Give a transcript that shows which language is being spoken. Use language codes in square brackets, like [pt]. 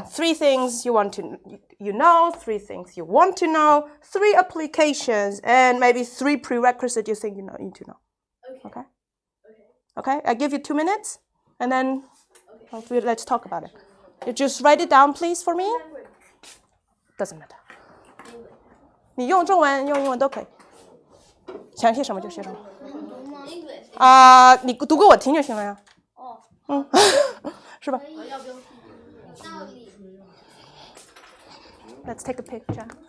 [en] 3 things you want to know, 3 things you want to know, 3 applications, and maybe 3 prerequisites you think you need to know. Okay? Okay, I give you 2 minutes, and then let's talk about it. You just write it down, please, for me. Doesn't matter. [zh] 你用中文用英文都可以，想写什么就写什么。你读给我听就行了呀。是吧？ [en] Let's take a picture.